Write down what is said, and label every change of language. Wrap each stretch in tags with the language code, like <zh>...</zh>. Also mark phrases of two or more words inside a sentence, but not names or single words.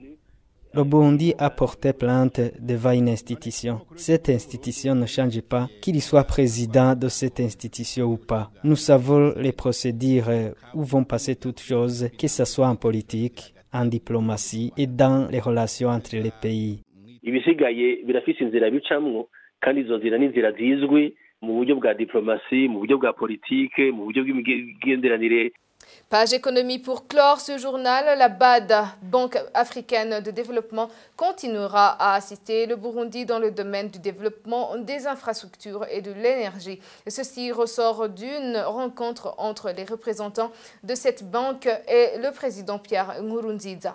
<fr>Le Burundi a porté plainte devant une institution. Cette institution ne change pas qu'il soit président de cette institution ou pas. Nous savons les procédures où vont passer toutes choses, que ce soit en politique, en diplomatie et dans les relations entre les pays.</fr> <rn>Ibisigaye birafise inzira bicamwo kandi izo nzira ni inzira zizwi mu buryo bwa diplomasi, mu buryo bwa politique, mu buryo bw'imigenderanire.</rn> <fr>Page économie pour clore ce journal. La BAD, Banque africaine de développement, continuera à assister le Burundi dans le domaine du développement des infrastructures et de l'énergie. Ceci ressort d'une rencontre entre les représentants de cette banque et le président Pierre Nkurunziza.</fr>